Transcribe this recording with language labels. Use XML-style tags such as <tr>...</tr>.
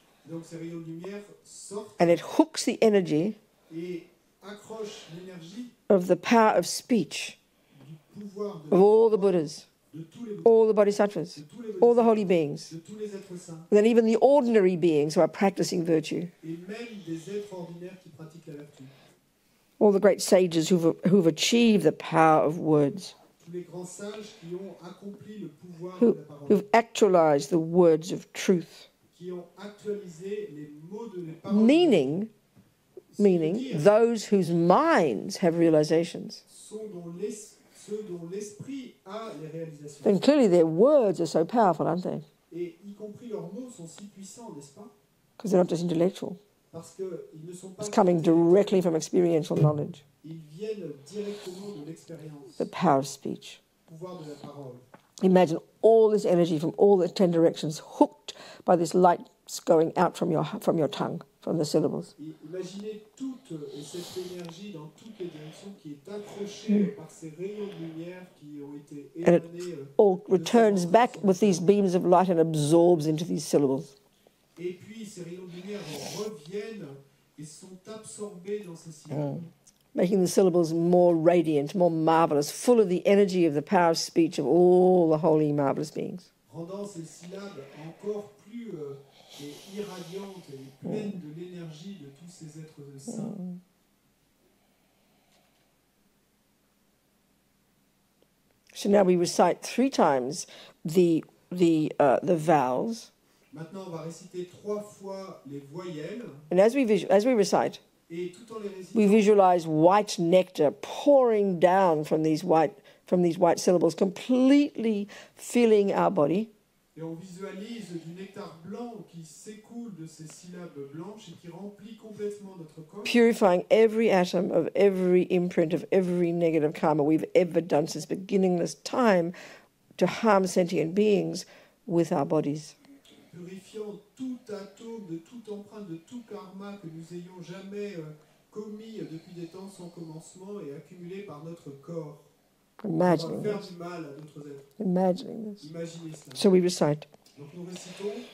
<fr>Donc ces rayons de lumière sortent</fr> <en>And it hooks the energy</en> <fr>et accrochent l'énergie</fr> <en>of the power of speech</en> <fr>du pouvoir</fr> <en>of all the Buddhas,</en> <fr>de tous les</fr> <en>all the Bodhisattvas,</en> <fr>de tous les</fr> <en>all the holy beings,</en> <fr>de tous les êtres saints</fr> <en>and then even the ordinary beings who are practicing virtue,</en> <fr>et même des êtres ordinaires qui pratiquent la vertu.</fr> <en>all the great sages who've achieved the power of words,</en> <fr>Tous les grands sages qui ont accompli le pouvoir</fr> <en>who,</en> <fr>de la parole,</fr> <en>who've actualized the words of truth,</en> <fr>qui ont actualisé les mots de les paroles.</fr> <en>meaning</en> <fr>Ce qui veut dire,</fr> <en>those whose minds have realizations.</en> <fr>sont ceux dont l'esprit a les réalisations.</fr> <en>then clearly their words are so powerful, aren't they?</en> <fr>Et y compris leurs mots sont si puissants, n'est-ce pas?</fr> <en>Because they're not just intellectual.</en> <fr>Parce qu'ils ne sont pas...</fr> <en>It's coming directly from experiential knowledge.</en> <fr>Ils viennent directement de l'expérience,</fr> <en>The power of speech.</en> <fr>le pouvoir de la parole.</fr> <en>Imagine all this energy from all the 10 directions hooked by this light going out from your tongue, from the syllables.</en> <fr>Et imaginez toute cette énergie dans toutes les directions qui est accrochée par ces rayons de lumière qui ont été</fr> <en>And it</en> <fr>émanés.</fr> <en>all returns back with these beams of light and absorbs into these syllables.</en> <fr>Et puis ces rayons de lumière reviennent et sont absorbés dans ces syllabes.</fr> <en>Making the syllables more radiant, more marvelous, full of the energy of the power of speech of all the holy, marvelous beings.</en> <fr>Rendant ces syllabes encore plus irradiantes et pleines de l'énergie de tous ces êtres saints.</fr> <en>So now we recite 3 times the vowels,</en> <fr>Maintenant, on va réciter 3 fois les voyelles.</fr> <en>and as we recite,</en> <fr>Et tout en les récitant,</fr> <en>we visualize white nectar pouring down from these white syllables, completely filling our body,</en> <fr>et on visualise du nectar blanc qui s'écoule de ces syllabes blanches et qui remplit complètement notre corps,</fr> <en>purifying every atom of every imprint of every negative karma we've ever done since beginningless time to harm sentient beings with our bodies.</en> <fr>purifiant tout atome de toute empreinte de tout karma que nous ayons jamais commis depuis des temps sans commencement et accumulé par notre corps. On va</fr> <en>Imagining</en> <fr>faire</fr> <en>this.</en> <fr>du mal à d'autres êtres.</fr> <en>Imagining this.</en> <fr>Imaginez cela.</fr> <en>So we recite.</en> <fr>Donc nous récitons</fr>